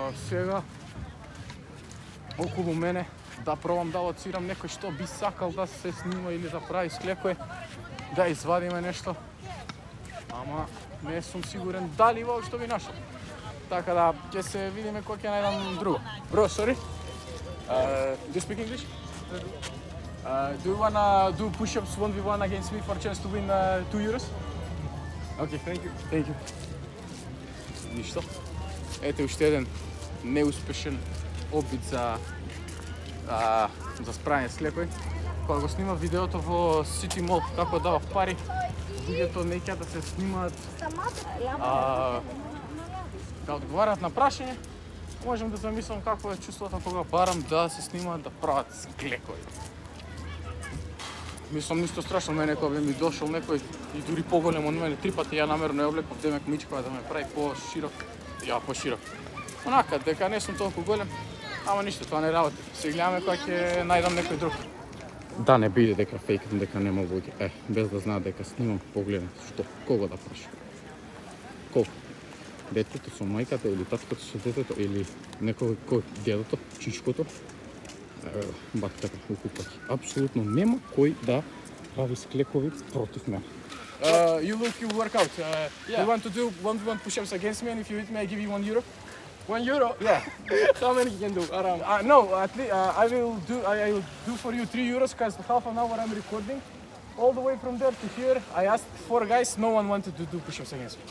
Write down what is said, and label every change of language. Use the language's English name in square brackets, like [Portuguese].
[Macedonian] Сега околу мене да пробам да лоцирам некој што би сакал да се снима или да прави склекој, да извадиме нешто. Ама не сум сигурен дали воопшто би нашол. Така да ќе се видиме кога ќе најдам друго. [English] Bro, sorry. Do you speak English? Do you wanna do push-ups 1v1 against me for a chance to win €2? Okay, thank you. Thank you. [Macedonian] Ништо. Ете уште еден неуспешен опит за справање с склекој. Кога го снимав видеото во City Mall како давав пари, луѓето не ќе да се снимаат да одговарат на прашање. Можам да замислам какво е чувството кога барам да се снимаат да прават склекои. Мислам нисто страшно, мене кога би ми дошол некој и дури поголем од мене, 3 пати ја намерно ја облеков демек мичкава да ме прави по-широк. Ја поширок. Онака, дека не сум толку голем, ама ништо, тоа не работи. Се гледаме кога ќе најдам некој друг. Да не биде дека фейкам, дека нема луѓе. Без да знаат дека снимам, погледнете што, кого да прашам. Колку? Детето со мајката или таткото со детето или некој кој дедото, чичкото. Баката, укупаки. Апсолутно нема кој да прави склекови против мене. [English] You work out. You want to do 1v1 push-ups against me, and if you hit me, I give you €1. €1? Yeah. How many you can do? Around? No, at least I will do for you €3 because half an hour I'm recording. all the way from there to here. I asked 4 guys, no one wanted to do push-ups against me.